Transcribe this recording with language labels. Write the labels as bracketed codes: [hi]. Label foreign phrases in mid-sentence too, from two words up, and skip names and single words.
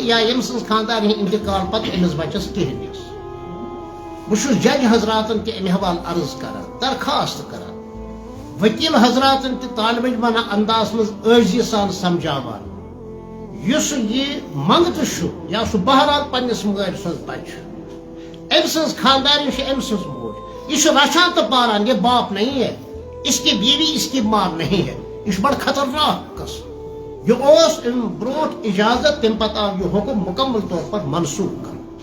[ks] یا ییٚمہِ سٕنٛز خاندارِ ہٕنٛدِ انتقال پتہٕ أمِس بچس کِہیٖنۍ حصہٕ بہٕ جج حضراتن تہِ امہِ حوالہٕ عرض کران درخواست کران وکیل حضراتن تہِ طالب علمانہ انداز مز عٲجزی سان سمجھاوان یُس یہ منگتہٕ چھُ یا سُہ بہرحال پننس مٲلۍ سُنٛد بچہ أمۍ سٕنٛز خاندارین چھِ أمۍ سٕنٛز موج یہ چھُ رچھان تہٕ پالان [ur] یہ باپ نہیں ہے اس کی بیوی اس کی ماں نہیں ہے [ks] یہ چھُ بڑٕ خطرناک قسم یہ اوس امہِ برونٹھ اجازت تمہِ پتہٕ آو یہ حکم مکمل طور پر منسوخ کرنہٕ